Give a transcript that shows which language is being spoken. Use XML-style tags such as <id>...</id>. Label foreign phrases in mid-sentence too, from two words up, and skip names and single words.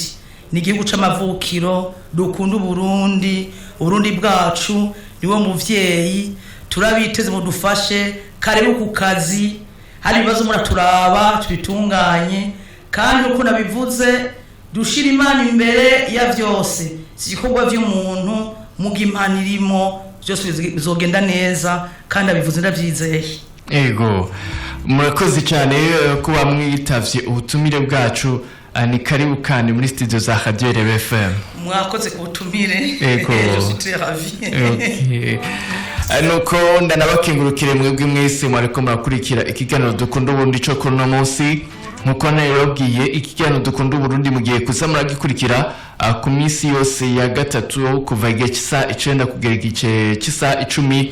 <rn>Ni igihugu c'amavukiro, dukunda Burundi bwacu niwo muvyeyi, turabiteze mu dufashe karibu ku kazi, hari ibibazo muraturaba tubitunganye, kandi uko nabivuze dushira Imana imbere ya vyose, si igikorwa vy'umuntu mugimpanirimo byose bizogenda neza, kandi abivuze ndavyizeye. Ego murakoze cyane kuba mwitavye ubutumire bwacu. Ni karibu kandi muri studio za Radio RFM. Mwakoze ku butumire. Ego.</rn> <fr>Je suis très ravi.</fr> <rn>Okay. Nuko ndanabakengurukire mwebwe mwese mwariko murakurikira ikiganiro dukunda Burundi cyo kuno munsi. Nkuko nayobwiye ikiganiro dukunda Burundi mugiye kuza muragikurikira ku minsi yose ya gatatu kuva igihe cy'isa 9 kugera igihe cy'isa 10.</rn>